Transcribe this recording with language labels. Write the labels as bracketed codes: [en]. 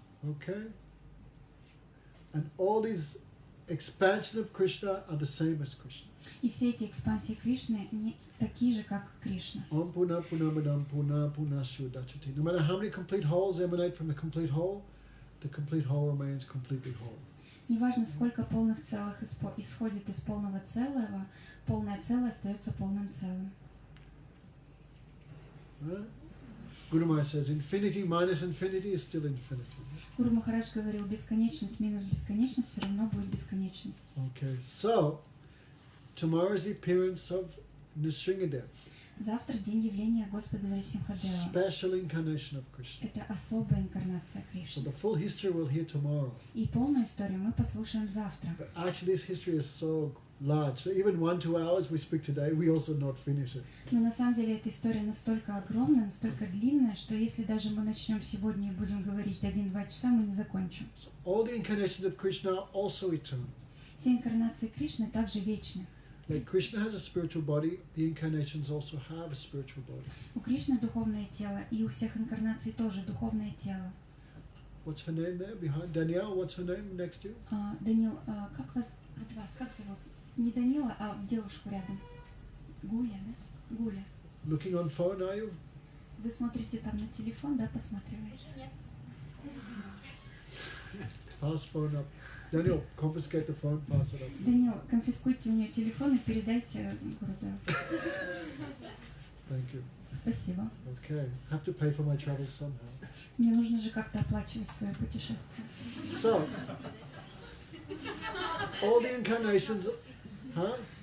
[en] Okay? And all these expansions of Krishna are the same as Krishna. [ru] И все эти экспансии Кришны не такие же, как Кришна. [sa] Om Puna Punamadam Puna Puna Sudachati. [en] No matter how many complete wholes emanate from the complete whole remains completely whole. [ru] Неважно, сколько полных целых исходит из полного целого, полное целое остается полным целым. [en] Right? Guru Maharaj says, infinity minus infinity is still infinity. [ru] Гуру Махарадж говорил, бесконечность минус бесконечность все равно будет бесконечность. [en] Okay, so tomorrow is the appearance of Nrsingadev, [ru] Завтра день явления Господа Нарисимхадева. [en] special incarnation of Krishna. [ru] Это особая инкарнация [en] So [ru] Кришны. [en] the full history we'll hear tomorrow. [ru] И полную историю мы послушаем завтра. [en] But actually this history is so large. So even 1-2 hours we speak today, we also not finish it. [ru] Но на самом деле эта история настолько огромная, настолько длинная, что если даже мы начнем сегодня и будем говорить 1-2 часа, мы не закончим. [en] So all the incarnations of Krishna are also eternal. [ru] Все инкарнации Кришны также вечны. [en] Like Krishna has a spiritual body, the incarnations also have a spiritual body. [ru] У Кришны духовное тело, и у всех инкарнаций тоже духовное тело. [en] What's her name there behind? Danielle, what's her name next to you? [ru] Данил, как вас зовут? Не Данила, а девушку рядом. Гуля, да? Гуля. [en] Looking on phone, are you? [ru] Вы смотрите там на телефон, да, посматриваете? Нет. [en] Pass phone up. Daniel, confiscate the phone, pass it up. [ru] Данил, конфискуйте у нее телефон и передайте Гурудеву. [en] Thank you. [ru] Спасибо. [en] Okay, have to pay for my travels somehow. [ru] Мне нужно же как-то оплачивать свое путешествие. [en] So, all the incarnations, huh?